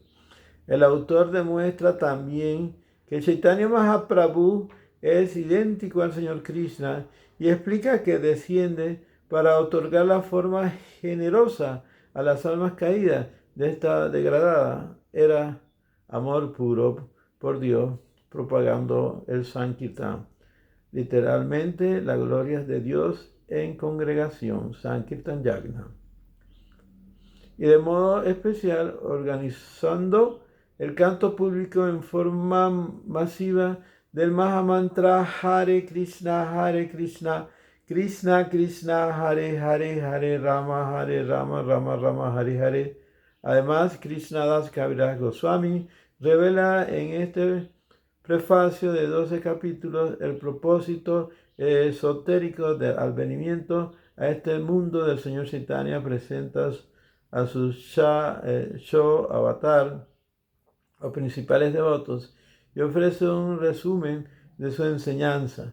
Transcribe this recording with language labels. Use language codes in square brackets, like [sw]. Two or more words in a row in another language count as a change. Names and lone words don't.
[es] El autor demuestra también que Chaitanya Mahaprabhu es idéntico al Señor Krishna y explica que desciende para otorgar la forma generosa a las almas caídas de esta degradada era amor puro por Dios, propagando el Sankirtan. Literalmente, la gloria de Dios en congregación, [sa] Sankirtan Yagna. [es] Y de modo especial, organizando el canto público en forma masiva del Mahamantra [sa] Hare Krishna, Krishna Krishna, Hare Hare, Hare Rama, Rama Rama, Hare Hare. [es] Además, Krishna Das Kaviraj Goswami revela en este prefacio de 12 capítulos, el propósito esotérico del advenimiento a este mundo del Señor Chaitanya presenta a sus show avatar o principales devotos y ofrece un resumen de su enseñanza.